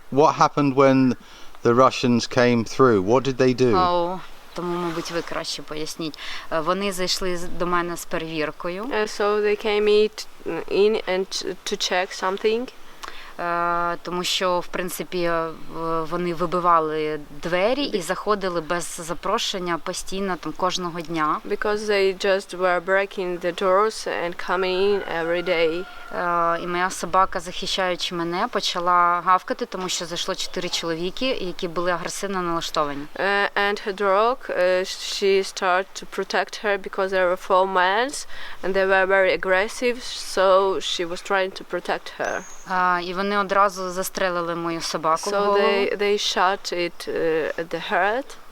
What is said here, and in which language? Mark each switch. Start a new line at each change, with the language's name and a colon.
English: What happened when the Russians came through? What did they do?
Ukrainian: Тому, мабуть, ви краще поясніть. Вони зайшли до мене з перевіркою.
English: So they came in and to check something.
Ukrainian: Тому що, в принципі, вони вибивали двері і заходили без запрошення постійно, там, кожного дня.
English: Because they just were breaking the doors and coming in every day.
Ukrainian: І моя собака, захищаючи мене, почала гавкати, тому що зайшло 4 чоловіки, які були агресивно налаштовані.
English: And her dog, she started to protect her because there were 4 men and they were very aggressive, so she was trying to protect her.
Ukrainian: І вони одразу застрелили мою собаку в голову.
English: So they shot it at the head.